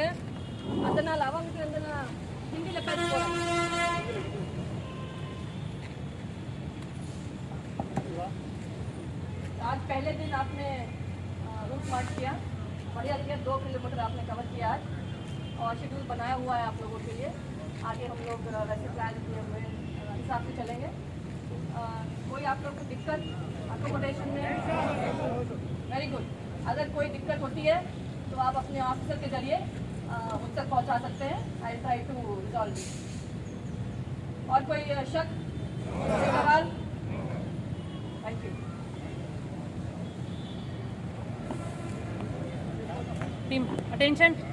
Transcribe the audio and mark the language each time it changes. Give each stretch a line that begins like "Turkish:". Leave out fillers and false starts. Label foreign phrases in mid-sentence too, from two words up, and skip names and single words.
Tamil: அதனால அவங்க வந்து நான் ஹிந்தியில பேச போறேன்.
Hindi: आज पहले दिन आपने रूट मार्च किया, बढ़िया किया, 2 किलोमीटर आपने कवर किया आज और शेड्यूल बनाया हुआ है आप लोगों के लिए. आगे हम लोग वैसे प्लान किए हुए हिसाब से चलेंगे. कोई आप लोग को दिक्कत अकोमोडेशन में?
English: very good.
Hindi: अगर कोई दिक्कत होती है तो आप अपने ऑफिसर के जरिए उन तक पहुंचा सकते हैं.
English: I try to resolve.
Hindi: और कोई शक, सवाल?
English: thank you. Team, attention.